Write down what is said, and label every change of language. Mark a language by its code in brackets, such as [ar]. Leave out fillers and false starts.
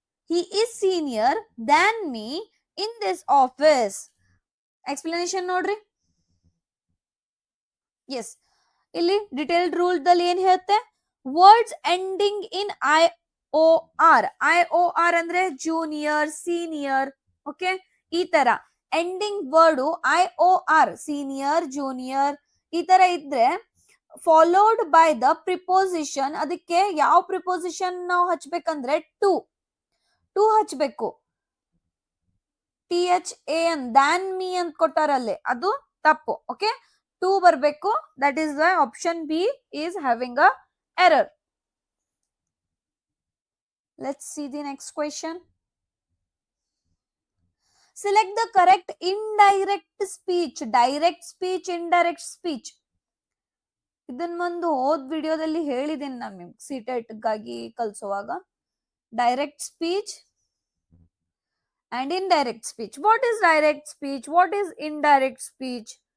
[en] He is senior than me in this office. [kn] Explanation ನೋಡ್ರಿ. S, ಇಲ್ಲಿ detailed rule ದಲ್ಲಿ ಏನ್ ಹೇಳುತ್ತೆ, [en] words ending in I O R [kn] ಅಂದ್ರೆ ಜೂನಿಯರ್, ಸೀನಿಯರ್. ಓಕೆ, ಈ ತರ ending word IOR, senior, junior, ಈ ತರ ಇದ್ರೆ [en] Followed by the preposition. [kn] ಅದಕ್ಕೆ ಯಾವ ಪ್ರಿಪೋಸಿಷನ್ ನಾವು ಹಚ್ಬೇಕಂದ್ರೆ ಟು ಹಚ್ಬೇಕು. THAN ದ್ಯಾನ್ ಮೀ ಅಂತ ಕೊಟ್ಟಾರಲ್ಲಿ, ಅದು ತಪ್ಪು. [en] okay, to [kn] ಬರ್ಬೇಕು. [en] That is why option B is having a error. Let's see the next question. Select the correct indirect speech. Direct speech, indirect speech. [kn] ಇದನ್ನ ಒಂದು ಹೋದ್ ವಿಡಿಯೋದಲ್ಲಿ ಹೇಳಿದ್ದೀನಿ ನಾನು ನಿಮ್ಗೆ, ಸಿಟೆಟ್ ಗಾಗಿ ಕಲಿಸುವಾಗ. [en] Direct speech and indirect speech. What is direct speech? What is indirect speech?